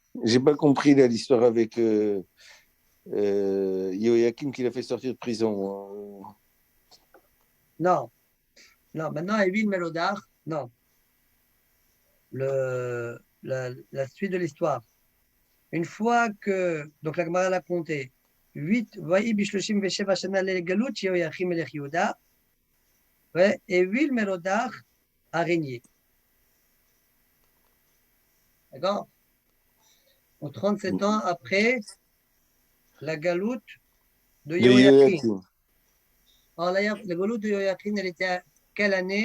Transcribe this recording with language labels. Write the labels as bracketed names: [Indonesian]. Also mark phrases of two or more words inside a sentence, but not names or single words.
[French] J'ai pas compris là l'histoire avec Yehoyakim qu'il a fait sortir de prison. Non. Non, maintenant, Evil Melodar, non. La suite de l'histoire. Une fois que, donc la Gemara l'a compté, 8, [Hebrew] ויהי בשלושים ושבע שנה לגלות יהויקים מלך יהודה, [French] ouais, et Vil Melodar a régné. D'accord? Donc 37 ans après la Galoute de Yehoyakim. Alors la Galoute de Yehoyakim, elle était à quelle année?